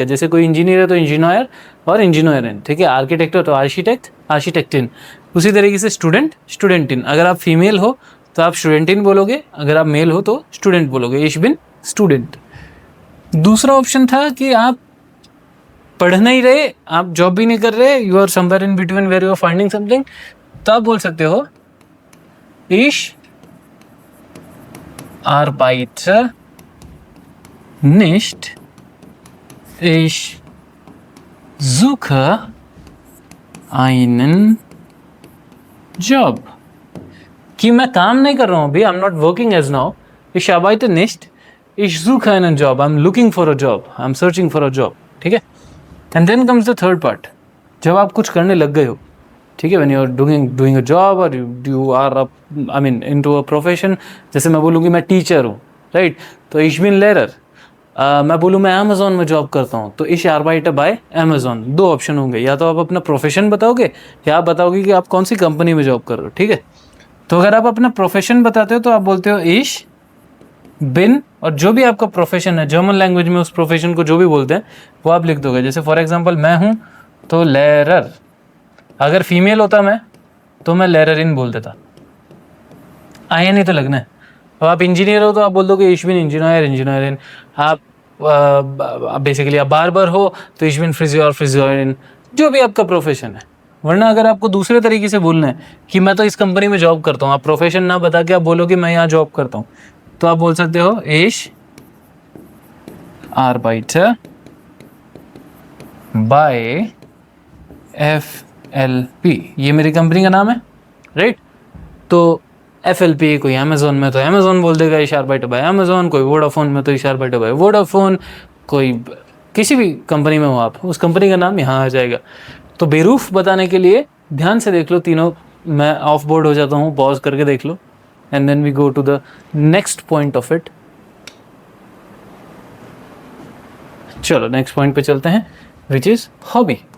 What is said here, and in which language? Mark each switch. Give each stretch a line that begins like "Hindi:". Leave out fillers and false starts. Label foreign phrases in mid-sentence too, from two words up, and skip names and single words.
Hindi: जैसे कोई इंजीनियर है तो इंजीनियर और इंजीनियरिन, ठीक है। आर्किटेक्ट हो तो आर्किटेक्ट, आर्किटेक्टिन। उसी तरीके से स्टूडेंट, स्टूडेंटिन। अगर आप फीमेल हो तो आप स्टूडेंटिन बोलोगे, अगर आप मेल हो तो स्टूडेंट बोलोगे,
German: Ich bin Student.
Hindi: दूसरा ऑप्शन था कि आप पढ़ नहीं रहे, आप जॉब भी नहीं कर रहे,
English: You are somewhere in between where you are finding something,
Hindi: तो आप बोल सकते हो
German: ich arbeite nicht, ich suche einen Job,
Hindi: कि मैं काम नहीं कर रहा हूँ अभी,
English: I am not working as now,
German: ich arbeite nicht, ich suche einen Job,
English: I'm looking for a job, I'm searching for a job,
Hindi: ठीक है।
English: and then comes the third part,
Hindi: जब आप कुछ करने लग गए हो, ठीक है,
English: When you are doing a job और you are I mean into a profession।
Hindi: जैसे मैं बोलूँ कि मैं टीचर हूँ, राइट, तो
German: ich bin Lehrer।
Hindi: मैं बोलूँ मैं अमेज़ॉन में जॉब करता हूँ, तो
German: ich arbeite by Amazon।
Hindi: दो ऑप्शन होंगे, या तो आप अपना प्रोफेशन बताओगे या आप बताओगे कि आप कौन सी कंपनी में जॉब कर रहे हो, ठीक है। तो अगर आप अपना प्रोफेशन बताते हो तो आप बोलते हो
German: ich bin,
Hindi: और जो भी आपका प्रोफेशन है
English: German language
Hindi: में उस प्रोफेशन को जो भी बोलते हैं वो आप लिख दोगे। जैसे
English: for example
Hindi: मैं हूँ तो लेरर, अगर फीमेल होता मैं तो मैं लेररिन बोल देता, आया नहीं तो लगना है। अब आप इंजीनियर हो तो आप बोल दोगे
German: ich bin Ingenieurin.
Hindi: आप बेसिकली आप बार्बर हो तो
German: ich bin Friseurin,
Hindi: जो भी आपका प्रोफेशन है। वरना अगर आपको दूसरे तरीके से बोलना है कि मैं तो इस कंपनी में जॉब करता हूँ, आप प्रोफेशन ना बता के आप बोलो कि मैं यहाँ जॉब करता हूँ, तो आप बोल सकते हो
German: ich arbeite by FLP,
Hindi: ये मेरी कंपनी का नाम है, राइट। तो FLP कोई अमेज़ॉन में तो अमेज़ॉन बोल देगा
German: ich arbeite by Amazon,
Hindi: कोई वोडाफोन में तो
German: ich arbeite by Vodafone,
Hindi: कोई किसी भी कंपनी में हो आप, उस कंपनी का नाम यहाँ आ जाएगा। तो बेरूफ बताने के लिए ध्यान से देख लो तीनों, मैं
English: off board
Hindi: हो जाता हूँ, पॉज करके देख लो,
English: and then we go to the next point of it.
Hindi: चलो
English: next point
Hindi: पे चलते हैं,
English: which is hobby.